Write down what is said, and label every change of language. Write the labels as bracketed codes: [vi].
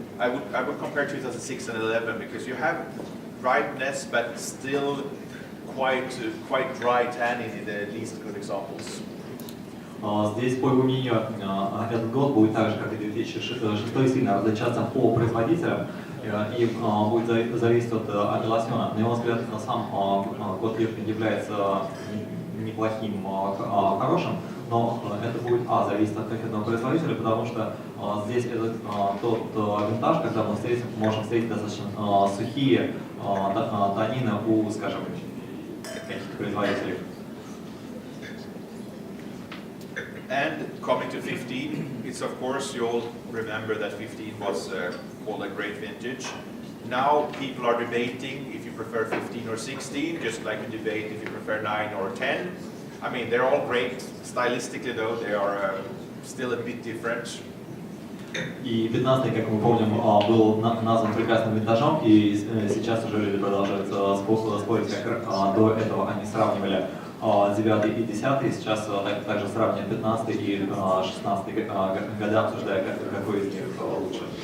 [en] I would compare 2006 and 11 because you have ripeness, but still quite dry tannin in the least good examples. [ru] Здесь, по его мнению, этот год будет так же, как и 2006, сильно различаться по производителям и будет зависеть от апелласьона. На его взгляд, сам год Лиркин является неплохим, хорошим, но это будет зависеть от конкретного производителя, потому что здесь это тот винтаж, когда мы можем встретить достаточно сухие танины у, скажем, каких-то производителей. [en] And coming to 15, it's of course, you all remember that 15 was called a great vintage. Now people are debating if you prefer 15 or 16, just like you debate if you prefer 9 or 10. I mean, they're all great. Stylistically though, they are still a bit different. [ru] И 15-й, как мы помним, был назван прекрасным винтажом, и сейчас уже люди продолжают спорить, как до этого они сравнивали 9 и 10, сейчас также сравнивают 15 и 16 года, обсуждая, какой из них лучше.